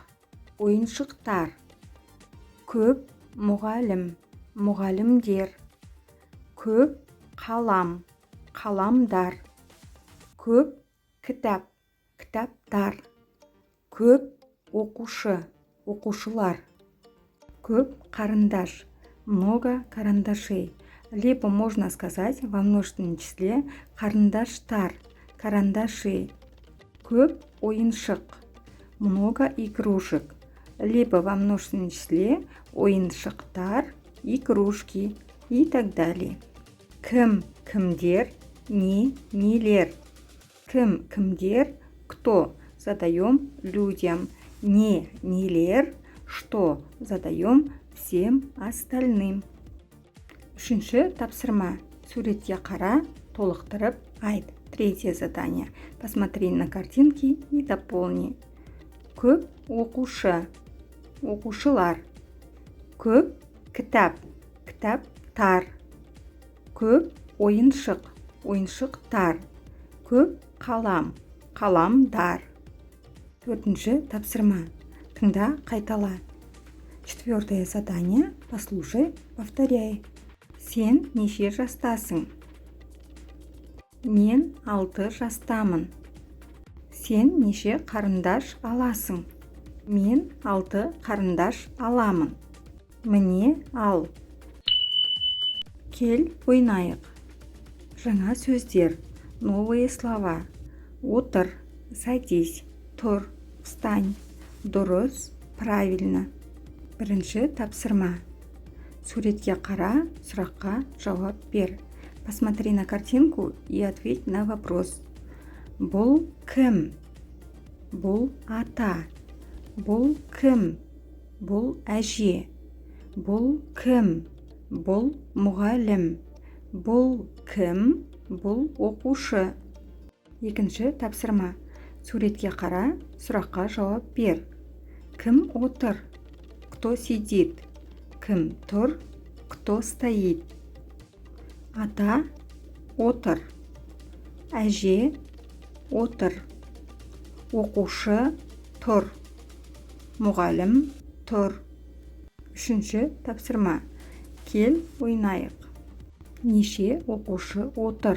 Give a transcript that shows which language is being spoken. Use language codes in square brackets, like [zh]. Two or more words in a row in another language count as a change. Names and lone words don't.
[kk] Ойыншықтар. Көп мұғалім. Мұғалімдер. Көп қалам. Қаламдар. Көп кітап. Кітаптар. Көп оқушы. Оқушылар. Көп карандаш. [ru] Много карандашей. Либо можно сказать во множественном числе карандаштар. [kk] Карандаши. Көп ойыншық. [ru] Много игрушек. Либо во множественном числе ойыншықтар, игрушки и так далее. [kk] Кім, кімдер, не, нелер. Кім, кімдер, [ru] кто, задаем людям. [kk] Не, нелер, [ru] что, задаем всем остальным. [kk] Үшінші тапсырма. Суретке қара, толықтырып айт. [ru] Третье задание. Посмотри на картинки и дополни. [kk] Көп оқушы. Оқушылар. Көп кітап. Кітаптар. Көп ойыншық. Ойыншықтар. Көп қалам. Қаламдар. Төртінші тапсырма. Тыңда, қайтала. [ru] Четвертое задание. Послушай, повторяй. [kk] Сен неше жастасың? Мен 6 жастамын. Сен неше қарындаш аласың? Мен 6 қарындаш аламын. Мне ал. Кел, ойнайық. Жаңа сөздер. [ru] Новые слова. [kk] Отыр, садись, тұр, встань. Дұрыс, правильно. Бірінші тапсырма. Суретке қара, сұраққа жауап бер. [ru] Посмотри на картинку и ответь на вопрос. [kk] Бұл кім? Бұл ата. Бұл кім? Бұл әже. Бұл кім? Бұл мұғалім. Бұл кім? Бұл оқушы. Екінші тапсырма. Суретке қара, сұраққа жауап бер. Кім отыр? [ru] Кто сидит? [kk] Кім тұр? [ru] Кто стоит? [kk] Ата отыр. Әже отыр. Оқушы тұр. Мұғалім тұр. Үшінші тапсырма. Кел, ойнайық. Неше оқушы отыр?